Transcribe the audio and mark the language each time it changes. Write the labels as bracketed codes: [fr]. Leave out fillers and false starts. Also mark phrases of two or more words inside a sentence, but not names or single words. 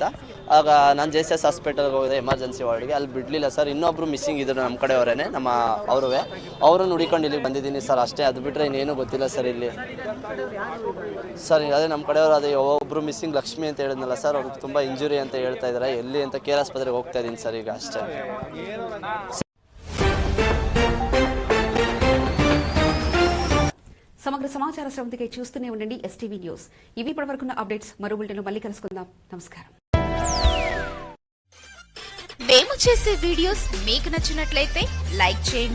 [kn] ಆಗ ನಾನು JCS ಹಾಸ್ಪಿಟಲ್ಗೆ ಹೋಗಿದೆ, [en] emergency ward. [kn] ಅಲ್ಲಿ ಬಿಡಲಿಲ್ಲ ಸರ್. ಇನ್ನೊಬ್ರು ಮಿಸ್ಸಿಂಗ್ ಇದ್ರು ನಮ್ಮ ಕಡೆಯವರೇನೆ, ನಮ್ಮ ಅವ್ರನ್ನ ಹುಡಿಕೊಂಡು ಇಲ್ಲಿಗೆ ಬಂದಿದ್ದೀನಿ ಸರ್, ಅಷ್ಟೇ. ಅದು ಬಿಟ್ಟರೆ ಇನ್ನೇನು ಗೊತ್ತಿಲ್ಲ ಸರ್ ಇಲ್ಲಿ. ಸರ್ ಅದೇ ನಮ್ಮ ಕಡೆಯವರು, ಅದೇ ಒಬ್ಬರು ಮಿಸ್ಸಿಂಗ್ ಲಕ್ಷ್ಮಿ ಅಂತ ಹೇಳಿದ್ನಲ್ಲ ಸರ್, ಅವ್ರಿಗೆ ತುಂಬ ಇಂಜುರಿ ಅಂತ ಹೇಳ್ತಾ ಇದ್ದಾರೆ. ಎಲ್ಲಿ ಅಂತ ಕೇರ್ ಆಸ್ಪತ್ರೆಗೆ ಹೋಗ್ತಾ ಇದ್ದೀನಿ ಸರ್ ಈಗ, ಅಷ್ಟೇ. [te] సమగ్ర సమాచార శ్రవంతికి చూస్తూనే ఉండండి STV న్యూస్. ఇవి ఇప్పటివరకున్న అప్డేట్స్. మరో బులెటిన్లో మళ్ళీ కలుసుకుందాం. నమస్కారం. మేము చేసే వీడియోస్ మీకు నచ్చినట్లయితే లైక్ చేయండి.